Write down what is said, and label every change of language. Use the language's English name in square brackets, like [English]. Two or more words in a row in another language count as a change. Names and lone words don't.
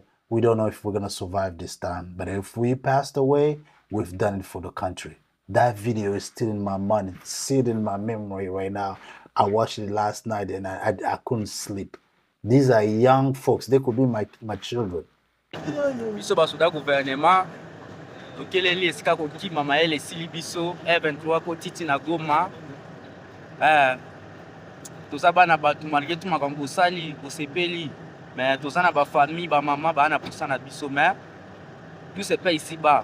[English] We don't know if we're gonna survive this time. But if we passed away, we've done it for the country." That video is still in my mind. It's still in my memory right now. I watched it last night and I couldn't sleep. These are young folks. They could be my children. [Lingala] Biso basoda gouvernement tokeleli esika kokima maele esili biso F23 kotiti na Goma. Toza bana bato [French] malgré tout [Lingala] makambo osali osepeli, mais toza na bafamille bamama bana posa na biso, [French] mais tout se paye ici bas.